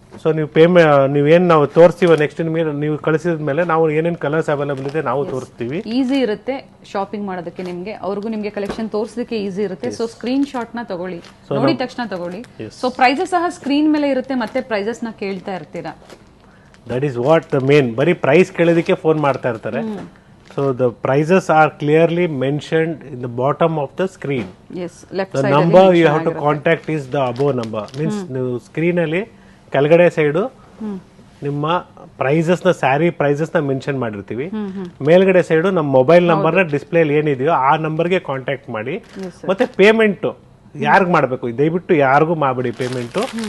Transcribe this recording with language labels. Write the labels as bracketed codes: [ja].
[kn] So ನೀವು ನೀವೇನು ನಾವು ತೋರಿಸ್ತೀವೋ ನೆಕ್ಸ್ಟ್ ನಿಮಗೆ, ನೀವು ಕಳಿಸಿದ ಮೇಲೆ ನಾವು ಏನೇನು ಕಲರ್ಸ್ ಅವೈಲೇಬಲ್ ಇದೆ ನಾವು ತೋರಿಸ್ತೀವಿ. ಈಸಿ ಇರುತ್ತೆ ಶಾಪಿಂಗ್ ಮಾಡೋದಕ್ಕೆ, ನಿಮಗೆ ಕಲೆಕ್ಷನ್ ತೋರಿಸೋದಕ್ಕೆ ಈಸಿ ಇರುತ್ತೆ. ಸೊ ಸ್ಕ್ರೀನ್ ಶಾಟ್ ನ ತಗೊಳ್ಳಿ, ನೋಡಿದ ತಕ್ಷಣ ತಗೊಳ್ಳಿ. ಸೊ ಪ್ರೈಸಸ್ ಸಹ ಸ್ಕ್ರೀನ್ ಮೇಲೆ ಇರುತ್ತೆ, ಮತ್ತೆ ಪ್ರೈಸಸ್ ನ ಕೇಳ್ತಾ ಇರ್ತೀರಾ. [en] That is what the main. [kn] ಬರೀ ಪ್ರೈಸ್ ಕೇಳೋದಕ್ಕೆ ಫೋನ್ ಮಾಡ್ತಾ ಇರ್ತಾರೆ. [en] So the prices are clearly mentioned in the bottom of the screen. Yes, left the side. The number you have to contact is the above number. [kn] Means ನೀವು screen ಅಲ್ಲಿ ಕೆಳಗಡೆ side ನಿಮ್ಮ prices ನ, sari prices ನ mention ಮಾಡಿರ್ತೀವಿ. ಮೇಲ್ಗಡೆ side ನಮ್ಮ mobile number ನ ಡಿಸ್ಪ್ಲೇ ಏನಿದೆಯೋ ಆ ನಂಬರ್ಗೆ ಕಾಂಟ್ಯಾಕ್ಟ್ ಮಾಡಿ. ಮತ್ತೆ ಪೇಮೆಂಟ್ ಯಾರಿಗ್ ಮಾಡಬೇಕು, ದಯವಿಟ್ಟು ಯಾರಿಗೂ ಮಾಡಬೇಡಿ ಪೇಮೆಂಟ್.